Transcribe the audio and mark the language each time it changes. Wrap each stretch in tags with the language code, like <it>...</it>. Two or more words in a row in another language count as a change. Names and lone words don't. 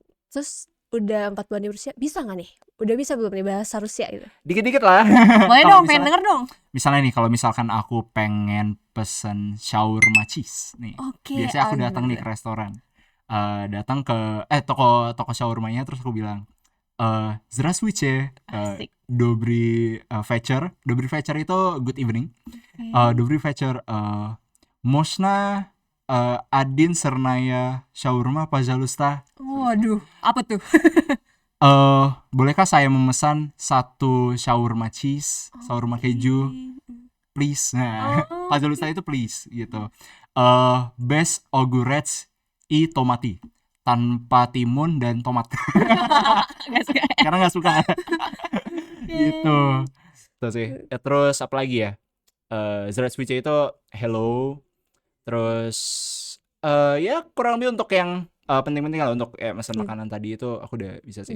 <id>Terus udah 4 bulan di Rusia, bisa nggak nih? Udah bisa belum nih bahasa Rusia gitu? Dikit-dikit lah. Boleh dong, pengen denger dong. Misalnya nih, kalau misalkan aku pengen pesen shawarma cheese nih, biasanya aku datang nih ke restoran, datang ke toko shawarmanya, terus aku bilang</id> <ru>Здравствуйте, Добрый вечер. Добрый вечер</ru> <id>itu</id> <en>good evening.</en> <ru>Добрый вечер, можно один сырная shawarma, пожалуйста.</ru> <id>Waduh, apa tuh? Bolehkah saya memesan satu shawarma cheese, shawarma keju, please. Nah, пожалуйста itu please gitu.</id> <ru>Без огурец и томати.</ru> <id>Tanpa timun dan tomat. Karena gak suka. Gitu. Terus sih. Terus apa lagi ya? Zdravstvuyte itu hello. Terus ya kurang lebih untuk yang penting-penting lah, untuk mesen makanan tadi itu aku udah bisa sih</id>